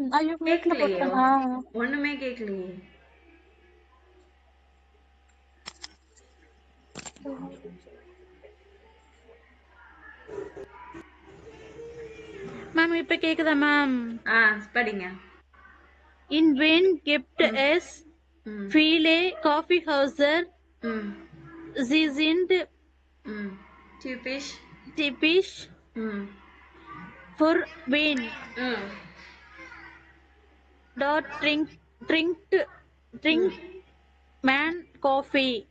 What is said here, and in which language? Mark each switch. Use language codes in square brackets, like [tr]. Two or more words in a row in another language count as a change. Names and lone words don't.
[ta] ஐயோ கேக்கல போட்டேனா? ஒண்ணுமே கேக்கலையே. மேம் இப்ப கேக்குதா மேம்? படிங்க. [de] In Wien gibt es viele Kaffeehäuser. Sie sind typisch für Wien. Dort trinkt man Coffee.